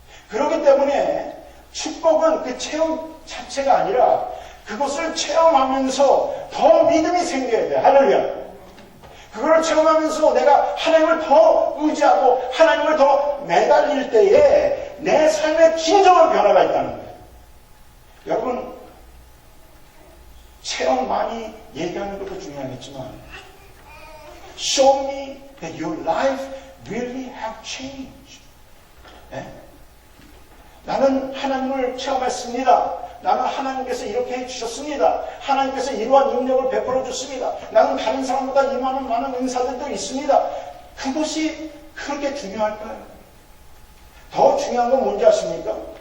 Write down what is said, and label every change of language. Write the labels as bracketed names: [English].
[Korean] 그렇기 때문에 축복은 그 체험 자체가 아니라 그것을 체험하면서 더 믿음이 생겨야 돼. 할렐루야. 그걸 체험하면서 내가 하나님을 더 의지하고 하나님을 더 매달릴 때에 내 삶의 진정한 변화가 있다는 거예요. 여러분, 체험 많이 얘기하는 것도 중요하겠지만 [English] Show me that your life really have changed. [Korean] 나는 하나님을 체험했습니다. 나는 하나님께서 이렇게 해주셨습니다. 하나님께서 이러한 능력을 베풀어 줬습니다. 나는 다른 사람보다 이만한 많은 은사들도 있습니다. 그것이 그렇게 중요할까요? 더 중요한 건 뭔지 아십니까?